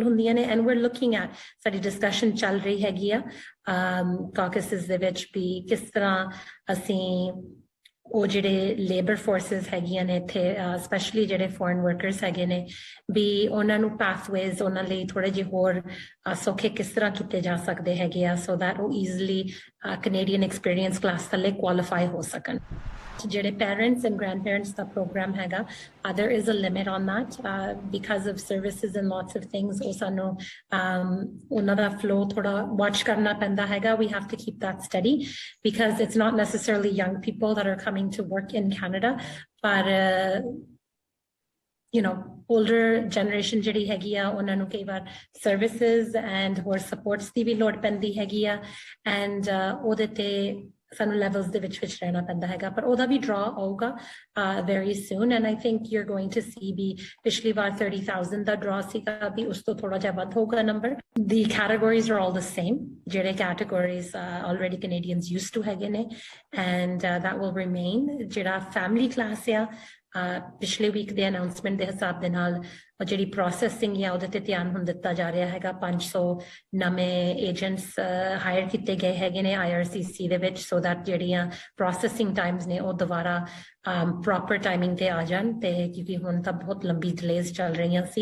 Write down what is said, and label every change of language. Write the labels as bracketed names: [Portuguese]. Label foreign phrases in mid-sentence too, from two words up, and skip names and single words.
[Punjabi] ਹੁੰਦੀਆਂ ਨੇ [English] and we're looking at [Punjabi] ਸਾਡੀ ਡਿਸਕਸ਼ਨ ਚੱਲ ਰਹੀ ਹੈਗੀ ਆ ਕਾਕਸਿਸ ਦੇ ਵਿੱਚ ਵੀ ਕਿਸ ਤਰ੍ਹਾਂ ਅਸੀਂ ਉਹ ਜਿਹੜੇ [English] labour forces [Punjabi] ਹੈਗੀਆਂ ਨੇ ਇੱਥੇ ਸਪੈਸ਼ਲੀ ਜਿਹੜੇ [English] foreign workers [Punjabi] ਹੈਗੇ ਨੇ ਵੀ ਉਹਨਾਂ ਨੂੰ ਪਾਥਵੇਜ਼ ਉਹਨਾਂ ਲਈ ਥੋੜੇ ਜਿਹੇ ਹੋਰ ਸੌਖੇ ਕਿਸ ਤਰ੍ਹਾਂ ਕੀਤੇ ਜਾ ਸਕਦੇ ਹੈਗੇ ਆ [English] so that [Punjabi] ਉਹ [English] easily Canadian Experience Class [Punjabi] ਥੱਲੇ ਕੁਆਲੀਫਾਈ ਹੋ ਸਕਣ। [English] ਜਿਹੜੇ parents and grandparents ਦਾ program ਹੈਗਾ there is a limit on that because of services and lots of things [Punjabi] ਉਹ ਸਾਨੂੰ ਉਹਨਾਂ ਦਾ flow ਥੋੜਾ watch ਕਰਨਾ ਪੈਂਦਾ ਹੈਗਾ। [English] We have to keep that steady because it's not necessarily young people that are coming to work in Canada but older generation [Punjabi] ਜਿਹੜੀ ਹੈਗੀ ਆ ਉਹਨਾਂ ਨੂੰ ਕਈ ਵਾਰ [English] services and ਹੋਰ supports [Punjabi] ਦੀ ਵੀ ਲੋੜ ਪੈਂਦੀ ਹੈਗੀ ਆ [English] and [Punjabi] ਉਹਦੇ ਤੇ ਸਾਨੂੰ levels ਦੇ ਵਿੱਚ ਰਹਿਣਾ ਪੈਂਦਾ ਹੈਗਾ ਪਰ ਉਹਦਾ ਵੀ draw ਆਊਗਾ [English] very soon and I think you're going to see [Punjabi] ਵੀ ਪਿਛਲੀ ਵਾਰ 30,000 ਦਾ draw ਸੀਗਾ ਵੀ ਉਸ ਤੋਂ ਥੋੜਾ ਜਿਹਾ ਵੱਧ ਹੋਊਗਾ [English] number. The categories are all the same ਜਿਹੜੇ categories already Canadians used to [Punjabi] ਹੈਗੇ ਨੇ [English] and that will remain. [Punjabi] ਜਿਹੜਾ [English] family class [Punjabi] ਆ ਪਿਛਲੇ ਵੀਕ ਦੇ ਅਨਾਉਂਸਮੈਂਟ ਦੇ ਹਿਸਾਬ ਦੇ ਨਾਲ ਜਿਹੜੀ ਪ੍ਰੋਸੈਸਿੰਗ ਆ ਉਹਦੇ ਤੇ ਧਿਆਨ ਹੁਣ ਦਿੱਤਾ ਜਾ ਰਿਹਾ ਹੈਗਾ। 500 ਨਵੇਂ [English] agents hire [Punjabi] ਕੀਤੇ ਗਏ ਹੈਗੇ ਨੇ IRCC ਦੇ ਵਿੱਚ [English] so that [Punjabi] ਜਿਹੜੀਆਂ [English] processing times [Punjabi] ਨੇ ਉਹ ਦੁਬਾਰਾ [English] proper timing [Punjabi] ਤੇ ਆ ਜਾਣ ਤੇ ਕਿਉਂਕਿ ਹੁਣ ਤਾਂ ਬਹੁਤ ਲੰਬੀ ਡਿਲੇਜ਼ ਚੱਲ ਰਹੀਆਂ ਸੀ।